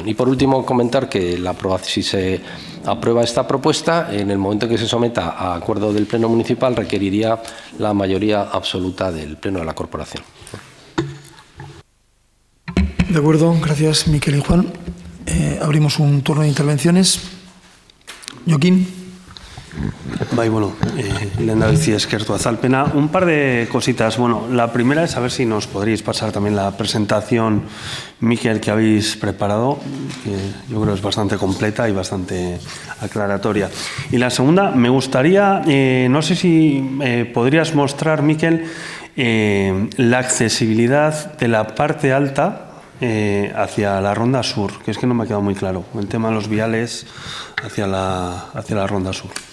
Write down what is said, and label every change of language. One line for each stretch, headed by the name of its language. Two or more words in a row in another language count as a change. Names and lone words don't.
Spanish: Y, por último, comentar que si se aprueba esta propuesta, en el momento en que se someta a acuerdo del Pleno Municipal, requeriría la mayoría absoluta del Pleno de la Corporación. De acuerdo, gracias Miquel y Juan. Abrimos un turno de intervenciones. Joaquín.
Basque: Bai, bueno, lehendabizi eskertu azalpena.
Spanish: Un par de cositas. Bueno, la primera es a ver si nos podríais pasar también la presentación, Miquel, que habéis preparado, que yo creo es bastante completa y bastante aclaratoria. Y la segunda, me gustaría, no sé si podrías mostrar, Miquel, la accesibilidad de la parte alta hacia la Ronda Sur, que es que no me ha quedado muy claro, el tema de los viales hacia la Ronda Sur.